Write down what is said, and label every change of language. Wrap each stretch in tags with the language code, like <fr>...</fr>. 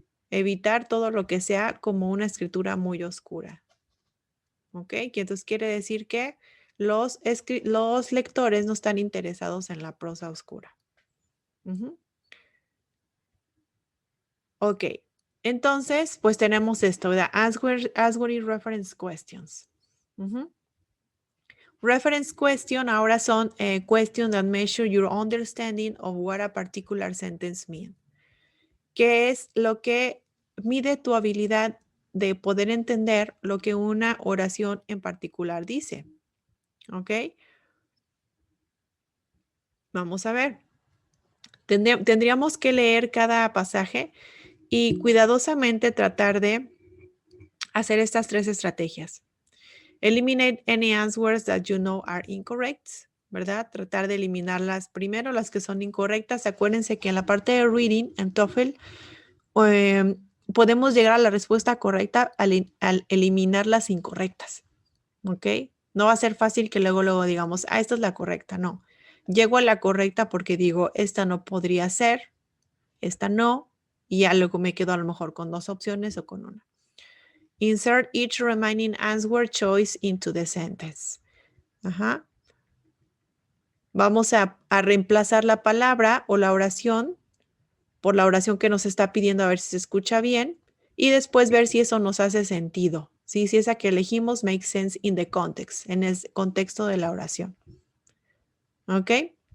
<es>Evitar todo lo que sea como una escritura muy oscura. ¿Ok? Que entonces quiere decir que los lectores no están interesados en la prosa oscura. Ujú. Ok. Entonces, pues tenemos esto, ¿verdad?</es> <en>Answering reference questions. Ujú. Reference question</en> <es>ahora son</es> <en>questions that measure your understanding of what a particular sentence means.</en> <es>¿Qué es lo que mide tu habilidad de poder entender lo que una oración en particular dice? ¿Ok? Vamos a ver. Tendríamos que leer cada pasaje y cuidadosamente tratar de hacer estas tres estrategias.</es> <en>Eliminate any answers that you know are incorrect,</en> <es>¿verdad? Tratar de eliminarlas primero, las que son incorrectas. Acuérdense que en la parte de reading, en TOEFL, podemos llegar a la respuesta correcta al eliminar las incorrectas, ¿ok? No va a ser fácil que luego digamos, esta es la correcta, no. Llego a la correcta porque digo, esta no podría ser, esta no, y ya luego me quedo a lo mejor con dos opciones o con una.</es> <en>Insert each remaining answer choice into the sentence. Ajá.</en> <es>Vamos a reemplazar la palabra o la oración por la oración que nos está pidiendo a ver si se escucha bien y después ver si eso nos hace sentido. ¿Sí? Si esa que elegimos</es> <en>makes sense in the context,</en> <es>en el contexto de la oración. ¿Ok?</es>